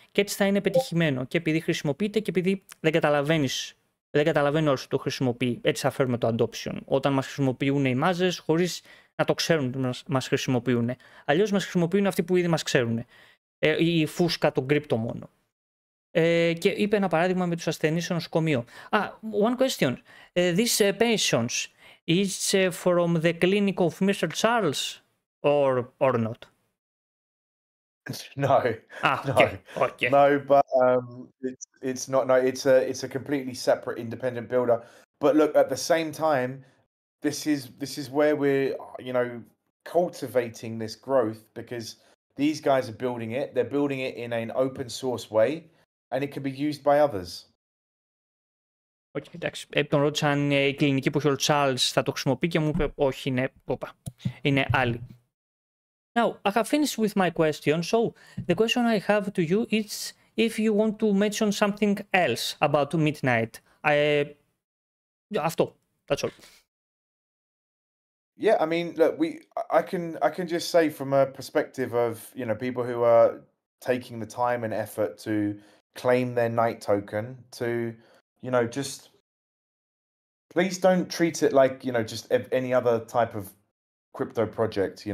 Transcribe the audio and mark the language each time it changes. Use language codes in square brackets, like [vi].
[el] Και έτσι θα είναι πετυχημένο. Και επειδή χρησιμοποιείται και επειδή δεν καταλαβαίνει όσοι το χρησιμοποιεί. Έτσι θα φέρουμε το adoption. Όταν μας χρησιμοποιούν οι μάζες χωρίς να το ξέρουν ότι μας χρησιμοποιούν. Αλλιώς μας χρησιμοποιούν αυτοί που ήδη μας ξέρουν. Η φούσκα, τον κρύπτο μόνο. Και είπε ένα παράδειγμα με τους ασθενείς στο νοσοκομείο. [en] One question. These patients is from the clinic of Mr. Charles or not? No, Okay. Okay. no, but it's not. No, it's a completely separate, independent builder. But look, at the same time, this is where we're, cultivating this growth, because these guys are building it. They're building it in an open source way, and it can be used by others. [el] Okay, εντάξει. Τον ρώτησα αν η κλινική που έχει ο Charles θα το χρησιμοποιεί και μου είπε όχι, είναι άλλη. [en] Now, I have finished with my question, so the question I have to you is if you want to mention something else about Midnight. Αυτό, that's all. Yeah, I mean, look, I can just say from a perspective of, people who are taking the time and effort to claim their night token to, just please don't treat it like, just any other type of crypto project.